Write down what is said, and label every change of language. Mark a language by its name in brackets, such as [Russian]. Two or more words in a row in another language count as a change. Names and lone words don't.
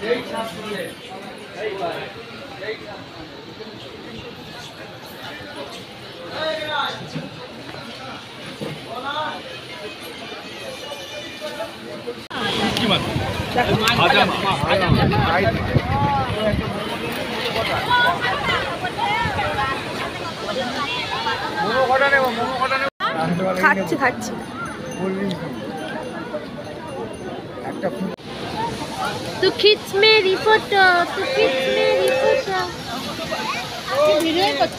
[Bangla] কি মাছ? ভাজা মাছ। মোমো কটা নেবো? মোমো কটা নেবো? খাচ্ছি খাচ্ছি। [Hindi] तू खींच मेरी फोटो तू खींच मेरी फोटो [Bangla] ভিডিও করতে